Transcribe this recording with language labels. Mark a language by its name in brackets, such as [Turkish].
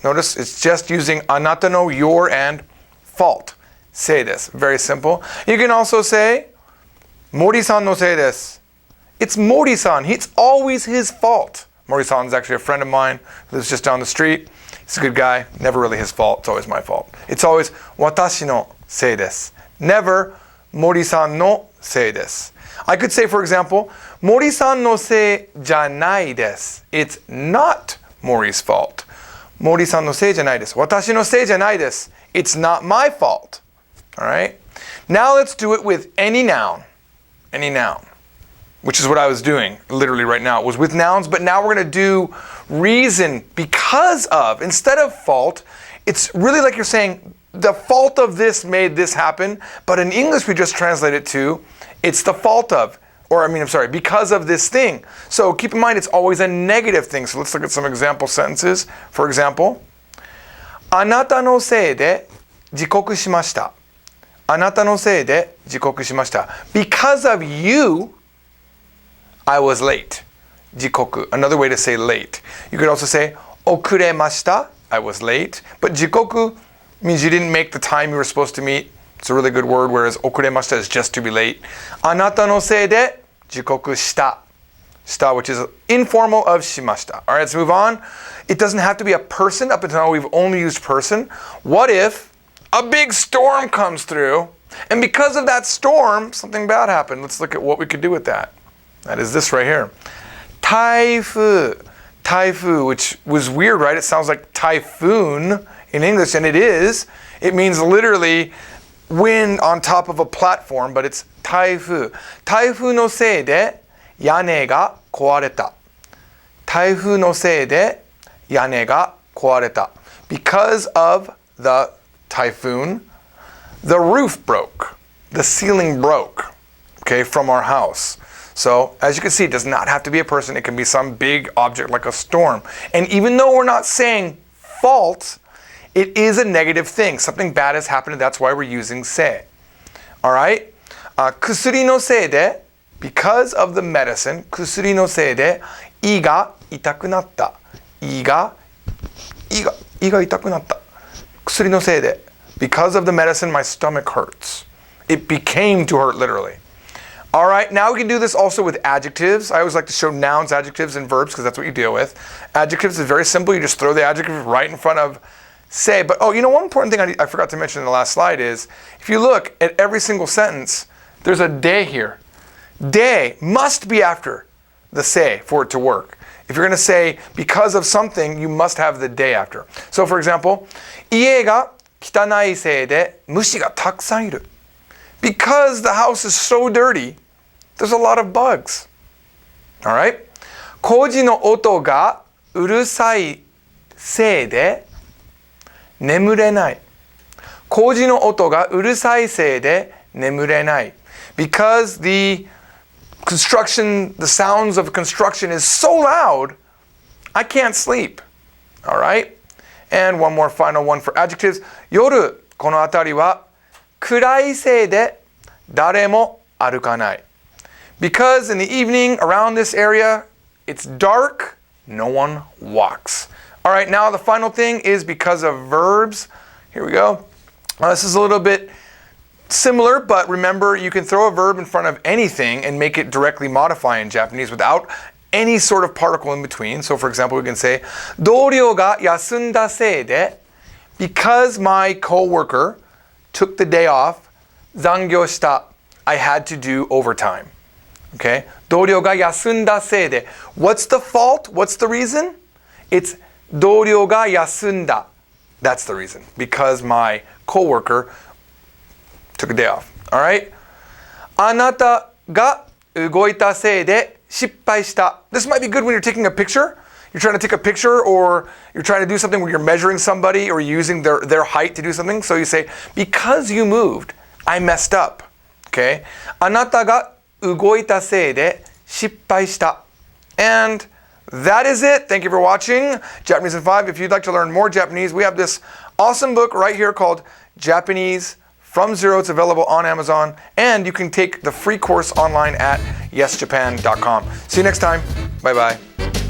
[English] Notice it's just using あなたの, your, and fault. [Japanese] せいです. [English] Very simple. You can also say [Japanese] 森さんのせいです. [English] It's Mori-san. It's always his fault. Mori-san is actually a friend of mine who lives just down the street. He's a good guy. Never really his fault. It's always my fault. It's always [Japanese] 私のせいです. [English] Never [Japanese] 森さんのせいです. [English] I could say, for example, [Japanese] 森さんのせいじゃないです. [English] It's not Mori's fault. [Japanese] 森さんのせいじゃないです.私のせいじゃないです. [English] It's not my fault. All right? Now let's do it with any noun. Any noun. Which is what I was doing literally right now. It was with nouns, but now we're going to do reason because of. Instead of fault, it's really like you're saying, the fault of this made this happen, but in English we just translate it to, it's the fault of, because of this thing. So keep in mind it's always a negative thing. So let's look at some example sentences. For example, [Japanese] あなたのせいで遅刻しました。あなたのせいで遅刻しました。 [English] Because of you, I was late. 遅刻.Another way to say late. You could also say [Japanese] 遅れました. [English] I was late. But 遅刻means you didn't make the time you were supposed to meet. It's a really good word, whereas [Japanese] 遅れました [English] is just to be late. [Japanese] あなたのせいで遅刻した. [English] した, which is informal of しました. All right, let's move on. It doesn't have to be a person. Up until now, we've only used person. What if a big storm comes through, and because of that storm, something bad happened? Let's look at what we could do with that. That is this right here. 台風. 台風, which was weird, right? It sounds like typhoon in English, and it is. It means literally wind on top of a platform, but it's 台風. [Japanese] 台風のせいで屋根が壊れた. 台風のせいで屋根が壊れた. [English] Because of the typhoon, the roof broke. The ceiling broke, okay, from our house. So, as you can see, it does not have to be a person. It can be some big object like a storm. And even though we're not saying fault, it is a negative thing. Something bad has happened, and that's why we're using se. All right? [Japanese] 薬のせいで, [English] because of the medicine, [Japanese] 薬のせいで胃が痛くなった. 胃が痛くなった.薬のせいで. [English] Because of the medicine, my stomach hurts. It became to hurt literally. All right, now we can do this also with adjectives. I always like to show nouns, adjectives, and verbs because that's what you deal with. Adjectives is very simple. You just throw the adjective right in front of say. But one important thing I forgot to mention in the last slide is, if you look at every single sentence, there's a de here. De must be after the say for it to work. If you're going to say because of something, you must have the de after. So for example, [Japanese] 家が汚いせいで虫がたくさんいる. [English] Because the house is so dirty, there's a lot of bugs. All right? [Japanese] 工事の音がうるさいせいで眠れない. 工事の音がうるさいせいで眠れない. [English] Because the sounds of construction is so loud, I can't sleep. All right? And one more final one for adjectives. [Japanese] 夜、この辺りは暗いせいで誰も歩かない. [English] Because in the evening around this area, it's dark, no one walks. All right, now the final thing is because of verbs. Here we go. This is a little bit similar, but remember you can throw a verb in front of anything and make it directly modify in Japanese without any sort of particle in between. So for example, we can say [Japanese] 同僚が休んだせいで [English] because my coworker took the day off, [Japanese] 残業した. [English] I had to do overtime. Okay? [Japanese] 同僚が休んだせいで. [English] What's the fault? What's the reason? It's [Japanese] 同僚が休んだ. [English] That's the reason. Because my coworker took a day off. All right? [Japanese] あなたが動いたせいで失敗した。 [English] This might be good when you're taking a picture. You're trying to take a picture or you're trying to do something where you're measuring somebody or using their height to do something. So you say, because you moved, I messed up. Okay? [Japanese] あなたが動いたせいで失敗した。 [English] And that is it. Thank you for watching Japanese in 5. If you'd like to learn more Japanese, we have this awesome book right here called Japanese from Zero. It's available on Amazon. And you can take the free course online at yesjapan.com. See you next time. Bye-bye.